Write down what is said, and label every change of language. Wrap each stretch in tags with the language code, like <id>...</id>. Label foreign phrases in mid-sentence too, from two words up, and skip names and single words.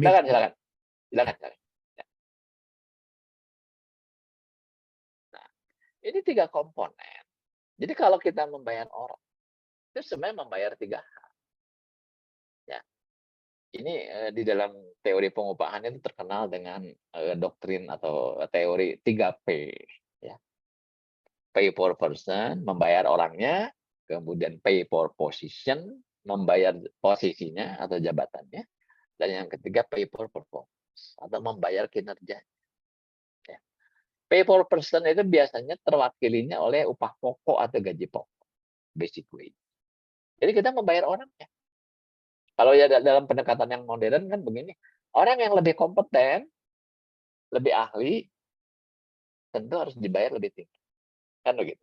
<id>Silakan. Ya. Nah, ini 3 komponen. Jadi kalau kita membayar orang, itu sebenarnya membayar 3 hal. Ya. Ini di dalam teori pengupahan itu terkenal dengan doktrin atau teori 3P. Ya.</id> <en>Pay for person,</en> <id>membayar orangnya, kemudian</id> <en>pay for position,</en> <id>membayar posisinya atau jabatannya, dan yang ketiga</id> <en>pay for performance</en> <id>atau membayar kinerja. Ya.</id> <en>Pay for person</en> <id>itu biasanya terwakilinya oleh upah pokok atau gaji pokok,</id> <en>basic wage.</en> <id>Jadi kita membayar orangnya. Kalau ya dalam pendekatan yang modern kan begini, orang yang lebih kompeten, lebih ahli, tentu harus dibayar lebih tinggi, kan begitu.</id>